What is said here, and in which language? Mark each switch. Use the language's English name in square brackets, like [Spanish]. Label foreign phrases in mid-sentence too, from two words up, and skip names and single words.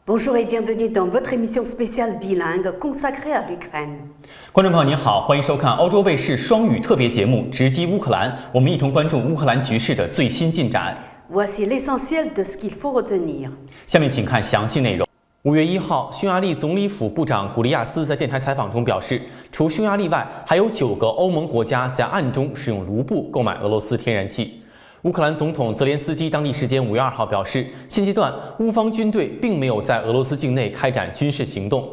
[French] Bonjour et bienvenue dans votre émission spéciale bilingue consacrée à l'Ukraine. [Chinese] 观众朋友您好，欢迎收看欧洲卫视双语特别节目《直击乌克兰》，我们一同关注乌克兰局势的最新进展。 [French] Voici l'essentiel de ce qu'il faut retenir. [Chinese] 下面请看详细内容。5月1号，匈牙利总理府部长古利亚斯在电台采访中表示，除匈牙利外，还有9个欧盟国家在暗中使用卢布购买俄罗斯天然气。乌克兰总统泽连斯基当地时间5月2号表示，现阶段乌方军队并没有在俄罗斯境内开展军事行动。